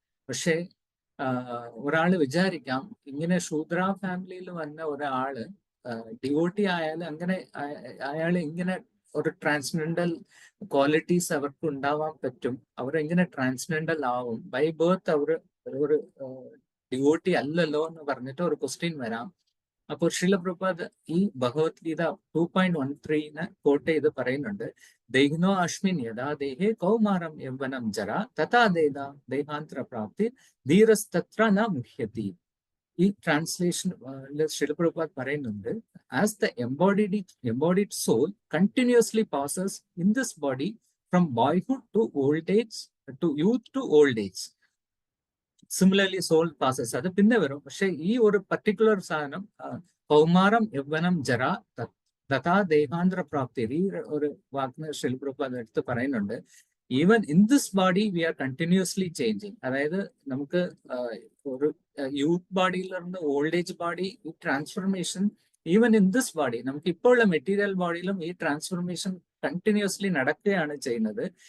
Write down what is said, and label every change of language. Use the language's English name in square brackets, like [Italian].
[Malayalam] പക്ഷെ ഒരാള് വിചാരിക്കാം ഇങ്ങനെ ശൂദ്ര ഫാമിലിയിൽ വന്ന ഒരാള് ഡിവോട്ടി ആയാൽ അങ്ങനെ അയാൾ ഇങ്ങനെ ഒരു ട്രാൻസ്ജെൻഡൽ ക്വാളിറ്റീസ് അവർക്ക് ഉണ്ടാവാൻ പറ്റും, അവരെങ്ങനെ ട്രാൻസ്ജെൻഡൽ ആവും, ബൈ ബേർത്ത് അവർ ഒരു ഡിവോട്ടി അല്ലല്ലോ എന്ന് പറഞ്ഞിട്ട് ഒരു ക്വസ്റ്റ്യൻ വരാം. അപ്പോൾ ശ്രീല പ്രഭുപാദ് ഈ ഭഗവത്ഗീത 2.13 കോട്ട് ചെയ്ത് പറയുന്നുണ്ട്, [Sanskrit] ദേഹിനോ അശ്മിൻ യഥാ ദേഹേ കൗമാരം യൗവനം ജര തഥാ ദേഹാന്തര പ്രാപ്തി ധീരസ്തത്ര ന മുഹ്യതി. [Malayalam] ഈ ട്രാൻസ്ലേഷൻ ശ്രീല പ്രഭുപാദ് പറയുന്നുണ്ട്, [English] as the embodied soul continuously passes in this body from boyhood to old age, to youth to old age, similarly soul passes, [Malayalam] അത് പിന്നെ വരും. പക്ഷെ ഈ ഒരു പർട്ടിക്കുലർ സാധനം [Sanskrit] കൗമാരം യൗവനം ജര തഥാ ദേഹാന്തര പ്രാപ്തി, [Malayalam] ഈ ഒരു വാക്കിന് ശ്രീല പ്രഭുപാദ് എടുത്ത് പറയുന്നുണ്ട്. [English] Even in this body we are continuously changing. [Malayalam] അതായത് നമുക്ക് ഒരു യൂത്ത് ബോഡിയിൽ നിന്ന് ഓൾഡ് ഏജ് ബോഡി, ഈ transformation even in this body, നമുക്ക് ഇപ്പോൾ ഉള്ള മെറ്റീരിയൽ ബോഡിയിലും ഈ ട്രാൻസ്ഫർമേഷൻ കണ്ടിന്യൂസ്ലി നടക്കുകയാണ് ചെയ്യുന്നത്.